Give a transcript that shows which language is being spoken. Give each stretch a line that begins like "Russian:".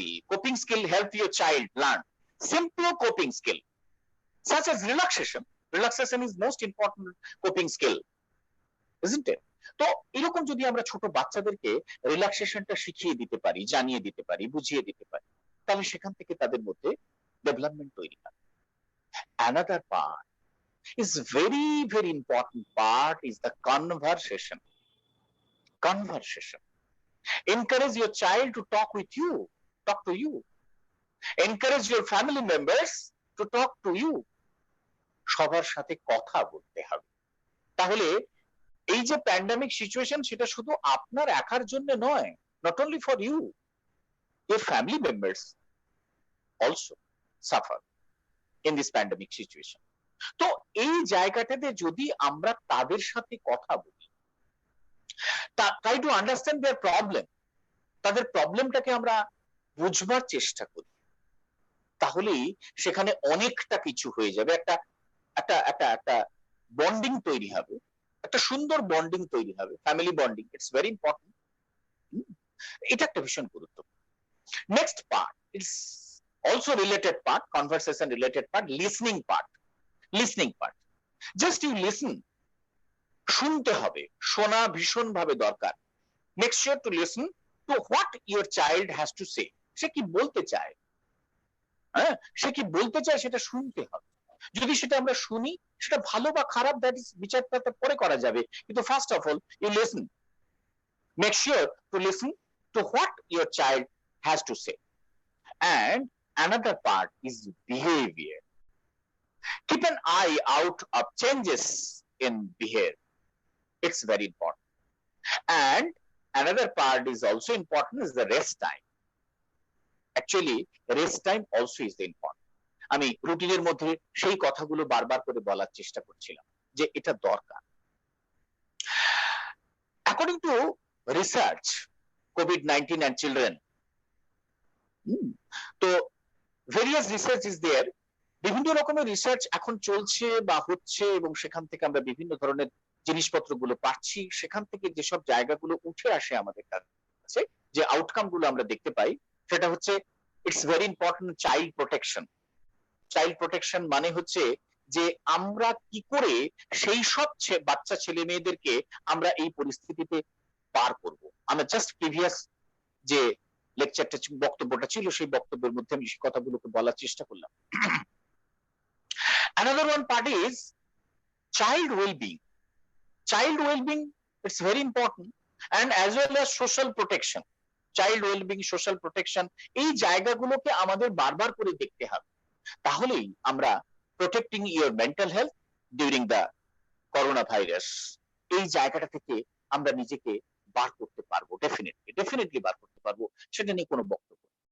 English: coping skill help your child learn simple coping skill such as relaxation is most important coping skill, isn't it?
Bangla: তো এরকম যদি আমরা ছোট বাচ্চাদেরকে রিল্যাক্সেশনটা শিখিয়ে দিতে পারি, জানিয়ে দিতে পারি, বুঝিয়ে দিতে পারি, তাহলে সেখান থেকে তাদের মধ্যে ডেভেলপমেন্ট তৈরি হয়।
English: another part is very important part is the conversation. Encourage your child to talk to you. Encourage your family members to talk to you.
Bangla: সবার সাথে কথা বলতে হবে। তাহলে এই যে প্যান্ডেমিক সিচুয়েশন, সেটা শুধু আপনার একার জন্য নয়,
English: not only for you, your family members also suffer in this pandemic situation.
Bangla: তো এই জায়গাটাতে যদি আমরা তাদের সাথে কথা বলি,
English: try to understand their problem,
Bangla: তাদের প্রবলেমটাকে আমরা বুঝবার চেষ্টা করি, তাহলেই সেখানে অনেকটা কিছু হয়ে যাবে। একটা বন্ডিং তৈরি হবে, একটা সুন্দর বন্ডিং তৈরি হবে, family bonding,
English: It's very important.
Bangla: এটা একটা ভীষণ গুরুত্বপূর্ণ।
English: Next part, it's also related part, conversation related part, listening part. Just you listen,
Bangla: শুনতে হবে, শোনা ভীষণ ভাবে দরকার।
English: Make sure to listen to what your child has to say.
Bangla: সে কি বলতে চায়, হ্যাঁ, সে কি বলতে চায় সেটা শুনতে হবে। যদি সেটা আমরা শুনি, সেটা ভালো বা খারাপ দ্যাট ইজ বিচারটা পরে করা যাবে, কিন্তু
English: First of all you listen, make sure to listen to what your child has to say. And another part is behavior. Keep an eye out of changes in behavior. It's very important. And another part is also important is the rest time. Actually, rest time also is the important.
Bangla: আমি রুটিনের মধ্যে সেই কথাগুলো বারবার করে বলার চেষ্টা করছিলাম যে এটা দরকার।
English: According to research, COVID-19 and children,
Bangla: তো
English: various research is there,
Bangla: বিভিন্ন রকমের রিসার্চ এখন চলছে বা হচ্ছে, এবং সেখান থেকে আমরা বিভিন্ন ধরনের জিনিসপত্রগুলো পাচ্ছি। সেখান থেকে যেসব জায়গাগুলো উঠে আসে আমাদের কাছে, যে আউটকাম গুলো আমরা দেখতে পাই, সেটা হচ্ছে
English: It's very important child protection.
Bangla: মানে হচ্ছে যে আমরা কি করে সেই সব বাচ্চা ছেলে মেয়েদেরকে আমরা এই পরিস্থিতিতে পার করব। আমরা জাস্ট প্রিভিয়াস যে লেকচারটা বক্তব্যটা ছিল, সেই বক্তব্যের মধ্যে আমি সেই কথাগুলোকে বলার চেষ্টা করলাম।
English: Another one part is child well-being. It's very important, and as well as social protection. Child well-being, social protection,
Bangla: এই জায়গাগুলোকে আমাদের বারবার করে দেখতে হবে। তাহলেই আমরা
English: protecting your mental health during the coronavirus,
Bangla: এই জায়গাটা থেকে আমরা নিজেকে বার করতে পারবো, ডেফিনেটলি বার করতে পারবো, সেটা নিয়ে কোনো বক্তব্য।